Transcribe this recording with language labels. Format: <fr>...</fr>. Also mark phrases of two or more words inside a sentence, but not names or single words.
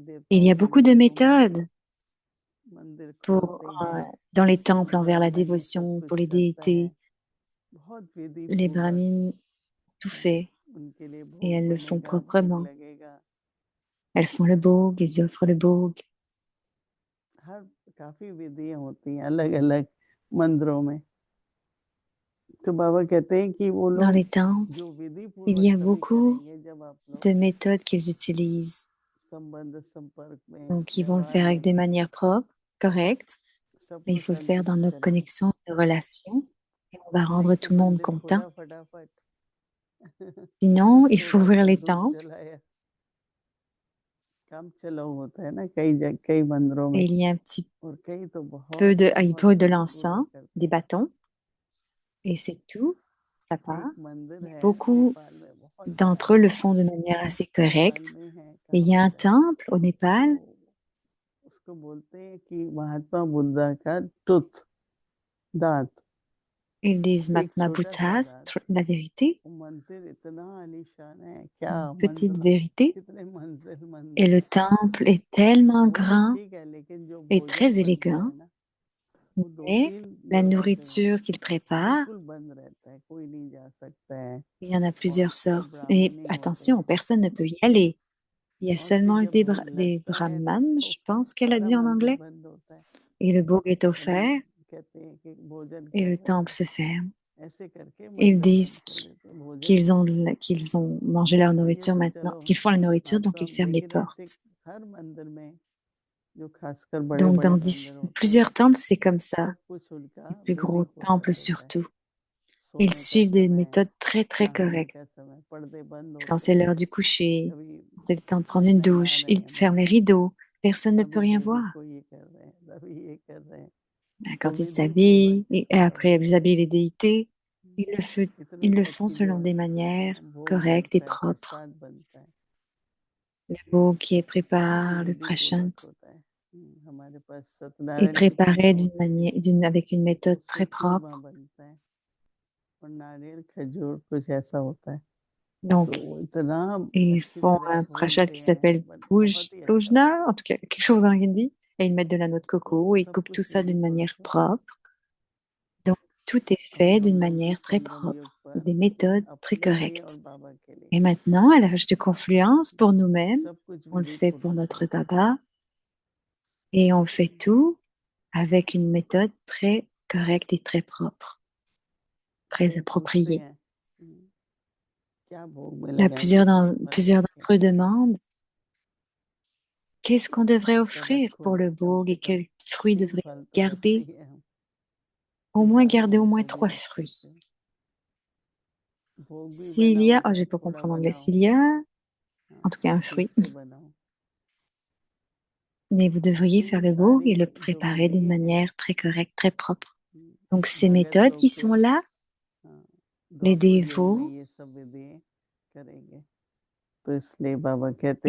<fr>Il y</fr> <hi>देवताओं</hi> <fr>a</fr> <hi>के</hi> <fr>beaucoup de</fr> <hi>मंदिरों में,</hi> <fr>méthodes</fr> <hi>मंदिर</hi> <fr>pour,</fr> <hi>खोलते हैं,</hi> <fr>dans les temples envers la</fr> <hi>ब्राह्मण कुछ</hi> <fr>dévotion,</fr> <hi>कुछ</hi> <fr>pour les</fr> <hi>करता है,</hi> <fr>déités.</fr> <hi>बहुत विधि</hi> <fr>Les</fr> <hi>पूर्वक</hi> <fr>brahmines tout fait</fr> <hi>उनके लिए</hi> <fr>et</fr> <hi>भोग</hi> <fr>elles le font</fr> <hi>बनेगा, भोग</hi> <fr>proprement.</fr> <hi>लगेगा।</hi> <fr>Elles font le bhog, ils offrent le bhog.</fr> <hi>हर काफी विधियां होती हैं अलग अलग मंदिरों में। तो बाबा कहते हैं कि वो</hi> <fr>Dans</fr> <hi>लोग</hi> <fr>les temples,</fr> <hi>जो विधि</hi> <fr>il y</fr> <hi>पूर्वक</hi> <fr>a</fr> <hi>तभी</hi> <fr>beaucoup</fr> <hi>करेंगे जब आप लोग</hi> <fr>de méthodes qu'ils utilisent.</fr> <hi>संबंध संपर्क में,</hi> <fr>Donc, ils vont le</fr> <hi>व्यवहार</hi> <fr>faire avec</fr> <hi>में</hi> <fr>des manières propres, correctes, mais il</fr> <hi>सबको</hi> <fr>faut le faire dans</fr> <hi>संतुष्ट</hi> <fr>nos</fr> <hi>करेंगे।</hi> <fr>connexions, nos relations, et on va</fr> <hi>नहीं</hi> <fr>rendre</fr> <hi>तो</hi> <fr>tout le monde</fr> <hi>मंदिर</hi> <fr>content.</fr> <hi>खोला फटाफट</hi> <fr>Sinon, il faut</fr> <hi>थोड़ा</hi> <fr>ouvrir</fr> <hi>सा</hi> <fr>les</fr> <hi>धूप</hi> <fr>temples</fr> <hi>जलाया, काम चलाऊ होता है ना कई मंदिरों में,</hi> <fr>et il y a un petit</fr> <hi>और कई तो</hi> <fr>peu</fr> <hi>बहुत</hi> <fr>de, il</fr> <hi>बहुत</hi> <fr>brûle de</fr> <hi>विधि पूर्वक</hi> <fr>l'encens,</fr> <hi>करते</hi> <fr>des</fr> <hi>हैं।</hi> <fr>bâtons, et c'est tout. Ça part.</fr> <hi>एक मंदिर</hi> <fr>Mais</fr> <hi>है</hi> <fr>beaucoup</fr> <hi>नेपाल में, बहुत बड़ा</hi> <fr>d'entre eux le font de manière assez</fr> <hi>नेपाल</hi> <fr>correcte.</fr> <hi>में है,</hi> <fr>Et il</fr> <hi>कहाँ</hi> <fr>y a un</fr> <hi>पर है,</hi> <fr>temple au Népal.</fr> <hi>वो उसको बोलते हैं कि महात्मा बुद्धा का टूथ, दांत,</hi> <fr>Ils disent</fr> <hi>एक</hi> <fr>Mahatma</fr> <hi>छोटा सा</hi> <fr>Buddha,</fr> <hi>दांत।</hi> <fr>la vérité,</fr> <hi>वो मंदिर इतना आलीशान है, क्या</hi> <fr>une petite</fr> <hi>मंजिल,</hi> <fr>vérité.</fr> <hi>कितने मंजिल</hi> <fr>Et</fr> <hi>मंदिर</hi> <fr>le</fr> <hi>है।</hi> <fr>temple est tellement</fr> <hi>वो तो</hi> <fr>grand</fr> <hi>ठीक है, लेकिन जो</hi> <fr>et</fr> <hi>भोजन</hi> <fr>très</fr> <hi>बनता</hi> <fr>élégant,</fr> <hi>है ना, वो दो</hi> <fr>mais</fr> <hi>तीन</hi> <fr>la</fr> <hi>दरवाजे हैं,</hi> <fr>nourriture qu'ils préparent,</fr> <hi>बिल्कुल बंद रहता है, कोई नहीं जा सकता है,</hi> <fr>il y en a</fr> <hi>वहां</hi> <fr>plusieurs</fr> <hi>पर</hi> <fr>sortes.</fr> <hi>ब्राह्मण</hi> <fr>Et</fr> <hi>नहीं होते</hi> <fr>attention,</fr> <hi>हैं।</hi> <fr>personne ne peut y aller. Il y a</fr> <hi>और फिर</hi> <fr>seulement</fr> <hi>जब भोग</hi> <fr>des</fr> <hi>लगता है</hi> <fr>brahmanes,</fr> <hi>तो</hi> <fr>je pense qu'elle a</fr> <hi>सारा</hi> <fr>dit en</fr> <hi>मंदिर</hi> <fr>anglais.</fr> <hi>बंद होता है,</hi> <fr>Et le bhog est</fr> <hi>तभी</hi> <fr>offert</fr> <hi>कहते हैं कि भोजन</hi> <fr>et</fr> <hi>कर</hi> <fr>le</fr> <hi>रहे</hi> <fr>temple</fr> <hi>हैं।</hi> <fr>se ferme.</fr> <hi>ऐसे करके</hi> <fr>Ils</fr> <hi>मंदिर बंद</hi> <fr>disent</fr> <hi>कर देते हैं, भोजन</hi> <fr>qu'ils</fr> <hi>नहीं</hi> <fr>ont,</fr> <hi>होता।</hi> <fr>qu'ils ont mangé leur</fr> <hi>तो ये</hi> <fr>nourriture</fr> <hi>तो</hi> <fr>maintenant,</fr> <hi>चलो,</hi> <fr>qu'ils font la nourriture,</fr> <hi>आप</hi> <fr>donc</fr> <hi>तो</hi> <fr>ils</fr> <hi>हम,</hi> <fr>ferment les</fr> <hi>लेकिन ऐसे</hi> <fr>portes.</fr> <hi>हर मंदिर में जो खासकर बड़े</hi> <fr>Donc,</fr> <hi>बड़े</hi> <fr>dans</fr> <hi>मंदिर होते</hi> <fr>plusieurs</fr> <hi>हैं,</hi> <fr>temples, c'est comme ça.</fr> <hi>सब कुछ उनका</hi> <fr>Les plus</fr> <hi>विधि</hi> <fr>gros</fr> <hi>पूर्वक</hi> <fr>temples</fr> <hi>होता है।</hi> <fr>surtout. Ils</fr> <hi>सोने का</hi> <fr>suivent des</fr> <hi>समय,</hi> <fr>méthodes très, très</fr> <hi>नहाने</hi> <fr>correctes.</fr> <hi>का समय, पर्दे बंद</hi> <fr>Quand</fr> <hi>होते</hi> <fr>c'est</fr> <hi>हैं,</hi> <fr>l'heure du coucher,</fr> <hi>अभी</hi> <fr>quand c'est le temps de prendre une</fr> <hi>मेहमान</hi> <fr>douche, ils</fr> <hi>आने</hi> <fr>ferment les</fr> <hi>हैं,</hi> <fr>rideaux. Personne ne peut</fr> <hi>अभी</hi> <fr>rien</fr> <hi>देवी</hi> <fr>voir.</fr> <hi>को ये कर रहे हैं, अभी ये कर रहे हैं, तो</hi> <fr>Quand ils</fr> <hi>विधि पूर्वक</hi> <fr>s'habillent, et</fr> <hi>इसको</hi> <fr>après</fr> <hi>करते</hi> <fr>ils</fr> <hi>हैं।</hi> <fr>habillent les déités,</fr> <hi>इतनी</hi> <fr>ils le font</fr> <hi>अच्छी</hi> <fr>selon des</fr> <hi>व्यवस्था है,</hi> <fr>manières</fr> <hi>भोग</hi> <fr>correctes et</fr> <hi>लगता है,</hi> <fr>propres.</fr> <hi>प्रसाद बनता है,</hi> <fr>Le beau qui est</fr> <hi>सब</hi> <fr>prépare, le</fr> <hi>विधि पूर्वक</hi> <fr>prashant,</fr> <hi>होता है। हमारे पास</hi> <fr>est</fr> <hi>सत्यनारायण की पूजा</hi> <fr>préparé d'une</fr> <hi>होती है,</hi> <fr>manière, avec une méthode</fr> <hi>उसमें</hi> <fr>très</fr> <hi>चूरमा</hi> <fr>propre.</fr> <hi>बनता है और नारियल खजूर कुछ ऐसा होता है, तो</hi> <fr>Donc,</fr> <hi>वो इतना</hi> <fr>ils</fr> <hi>अच्छी</hi> <fr>font</fr> <hi>तरह</hi> <fr>un prashat</fr> <hi>भूनते</hi> <fr>qui</fr> <hi>हैं,</hi> <fr>s'appelle</fr> <hi>बहुत ही अच्छा</hi> <fr>Pujna,</fr> <hi>होता है।</hi> <fr>en tout cas quelque chose en hindi, et ils mettent de la noix de</fr> <hi>तो</hi> <fr>coco et ils</fr> <hi>सब</hi> <fr>coupent tout</fr> <hi>कुछ</hi> <fr>ça</fr> <hi>विधि</hi> <fr>d'une</fr> <hi>पूर्वक</hi> <fr>manière</fr> <hi>होता है।</hi> <fr>propre. Donc, tout est</fr> <hi>अभी</hi> <fr>fait</fr> <hi>हम</hi> <fr>d'une</fr> <hi>लोग</hi> <fr>manière</fr> <hi>इस</hi> <fr>très</fr> <hi>संगम</hi> <fr>propre,</fr> <hi>युग पर</hi> <fr>des méthodes très</fr> <hi>अपने लिए और</hi> <fr>correctes.</fr> <hi>बाबा के लिए</hi> <fr>Et maintenant, à l'âge de confluence, pour nous-mêmes,</fr> <hi>सब कुछ</hi> <fr>on le</fr> <hi>विधि</hi> <fr>fait pour</fr> <hi>पूर्वक</hi> <fr>notre</fr> <hi>करते हैं।</hi> <fr>Baba et on fait tout avec une méthode très correcte et très propre, très</fr> <hi>तो पूछते</hi> <fr>appropriée.</fr> <hi>हैं क्या भोग में</hi> <fr>Là,</fr> <hi>लगाएं, किस चीज पर</hi> <fr>plusieurs</fr> <hi>रखें,</hi> <fr>d'entre eux demandent qu'est-ce qu'on devrait</fr> <hi>तो</hi> <fr>offrir</fr> <hi>रखो</hi> <fr>pour</fr> <hi>ना</hi> <fr>le</fr> <hi>कम</hi> <fr>bhog</fr> <hi>से</hi> <fr>et</fr> <hi>कम</hi> <fr>quels fruits 3 devrions</fr> <hi>फल तो रखते</hi> <fr>garder.</fr> <hi>ही हैं हम,</hi> <fr>Au</fr> <hi>फिर</hi> <fr>moins</fr> <hi>बाद में</hi> <fr>garder au</fr> <hi>और</hi> <fr>moins</fr> <hi>जो भी</hi> <fr>3</fr> <hi>रख</hi> <fr>fruits.</fr> <hi>सकते हैं। भोग भी</hi> <fr>S'il y</fr> <hi>बनाओ</hi> <fr>a, oh, je</fr> <hi>चाहे</hi> <fr>vais pas</fr> <hi>थोड़ा</hi> <fr>comprendre en anglais,</fr> <hi>बनाओ,</hi> <fr>s'il y a,</fr> <hi>हाँ,</hi> <fr>en tout cas un</fr> <hi>ठीक</hi> <fr>fruit,</fr> <hi>से बनाओ,</hi> <fr>mais vous devriez</fr> <hi>क्योंकि</hi> <fr>faire le bhog</fr> <hi>सारी</hi> <fr>et le</fr> <hi>जो</hi> <fr>préparer d'une</fr> <hi>विधि है,</hi> <fr>manière très correcte, très propre. Donc ces</fr> <hi>भगत</hi> <fr>méthodes</fr> <hi>लोग</hi> <fr>qui</fr> <hi>फिर</hi> <fr>sont là, les</fr> <hi>द्वापर युग में</hi> <fr>dévots,</fr> <hi>ये सब विधि करेंगे, तो इसलिए बाबा कहते</hi>